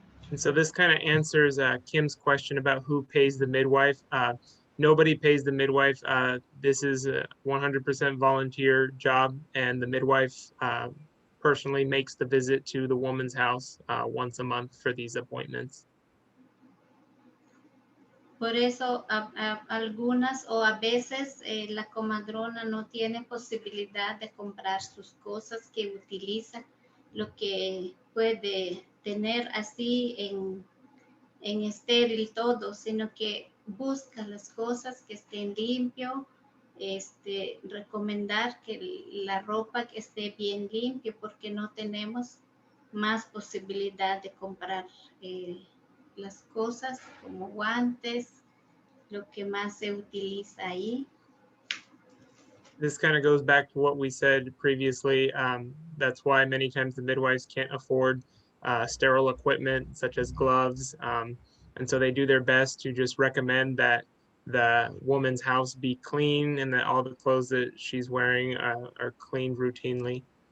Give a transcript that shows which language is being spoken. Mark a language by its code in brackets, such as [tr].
[en] And so this kind of answers Kim's question about who pays the midwife. Nobody pays the midwife. This is a 100% volunteer job, and the midwife personally makes the visit to the woman's house once a month for these appointments. [es] Por eso algunas o a veces la comadrona no tiene posibilidad de comprar sus cosas que utiliza, lo que puede tener así en estéril todo, sino que busca las cosas que estén limpio, recomendar que la ropa que esté bien limpio porque no tenemos más posibilidad de comprar las cosas como guantes, lo que más se utiliza ahí. [en] This kind of goes back to what we said previously. That's why many times the midwives can't afford sterile equipment such as gloves. And so they do their best to just recommend that the woman's house be clean and that all the clothes that she's wearing are cleaned routinely.